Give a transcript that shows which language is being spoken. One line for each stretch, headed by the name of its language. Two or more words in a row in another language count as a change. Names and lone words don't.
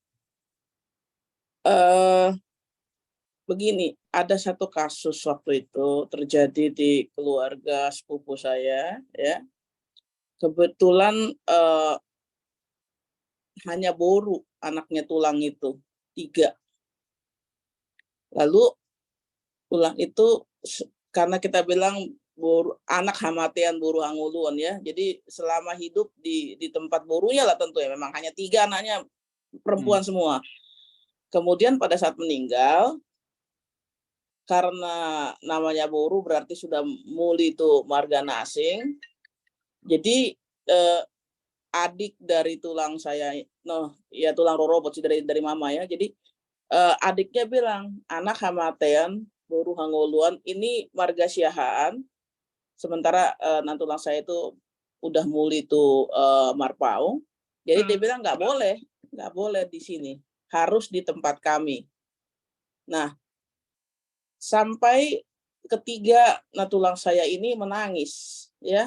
Indonesian: Begini, ada satu kasus waktu itu terjadi di keluarga sepupu saya, ya. Kebetulan hanya boru anaknya tulang itu 3. Lalu tulang itu karena kita bilang
Batak Toba: anak hamatian boru anguluan
Indonesian: ya, jadi selama hidup di tempat borunya lah tentu ya, memang hanya 3 anaknya perempuan semua. Kemudian pada saat meninggal, karena namanya boru berarti sudah muli itu marga asing. Jadi adik dari tulang saya, tulang rorobot dari mama ya. Jadi adiknya bilang,
Batak Toba: anak hamatean boru hangoluan
Indonesian: ini marga siahaan. Sementara nantulang saya itu udah muli itu marpaung. Jadi dia bilang nggak boleh di sini, harus di tempat kami. Nah, sampai ketiga natulang saya ini menangis ya.